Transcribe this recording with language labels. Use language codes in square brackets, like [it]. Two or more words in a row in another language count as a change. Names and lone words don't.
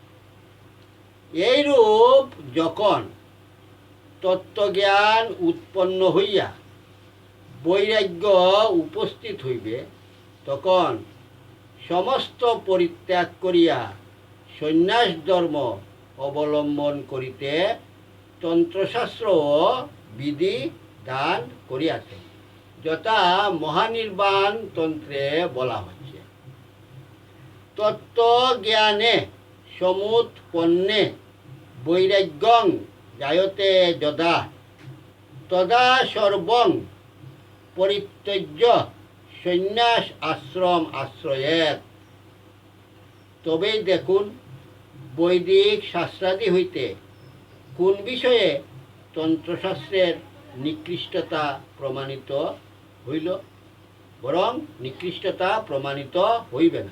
[bn] এইরূপ যখন তত্ত্বজ্ঞান উৎপন্ন হইয়া বৈরাগ্য উপস্থিত হইবে, তখন সমস্ত পরিত্যাগ করিয়া সন্ন্যাস ধর্ম অবলম্বন করিতে তন্ত্রশাস্ত্র ও বিধি দান করিয়াছে। যথা মহানির্বাণ তন্ত্রে বলা হচ্ছে, [sa] তত্ত্বজ্ঞানে সমুৎপন্নে বৈরাগ্যং জায়তে যদা তদা সর্বং পরিত্যজ্য সন্ন্যাস আশ্রম আশ্রয়েত। [bn] তবেই দেখুন বৈদিক শাস্ত্রাদি হইতে কোন বিষয়ে তন্ত্রশাস্ত্রের নিকৃষ্টতা প্রমাণিত হইল, বরং নিকৃষ্টতা প্রমাণিত হইবে না।